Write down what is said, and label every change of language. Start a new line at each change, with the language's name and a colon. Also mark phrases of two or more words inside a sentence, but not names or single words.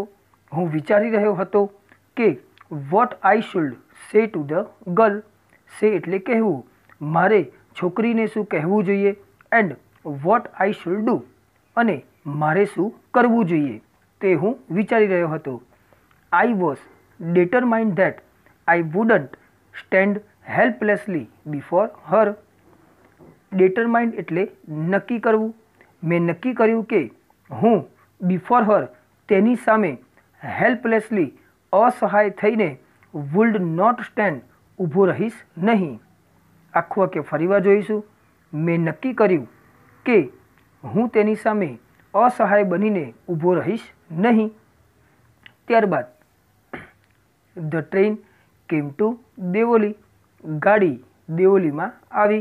Gujarati: હું વિચારી રહ્યો હતો કે
English: what I should say to the girl,
Gujarati: સે એટલે કહેવું, મારે છોકરીને શું કહેવું જોઈએ.
English: and what I should do,
Gujarati: અને મારે શું કરવું જોઈએ તે હું વિચારી રહ્યો હતો.
English: I was determined that I wouldn't stand helplessly before her.
Gujarati: determined એટલે નક્કી કરવું. મેં નક્કી કર્યું કે હું
English: before her
Gujarati: તેની સામે helplessly અસહાય થઈને
English: would not stand
Gujarati: ઊભો રહીશ નહીં. આખું વાક્ય ફરીવાર જોઈશું. મેં નક્કી કર્યું કે હું તેની સામે અસહાય બનીને ઊભો રહીશ નહીં. ત્યારબાદ
English: the train came to Devoli,
Gujarati: ગાડી દેવોલીમાં આવી.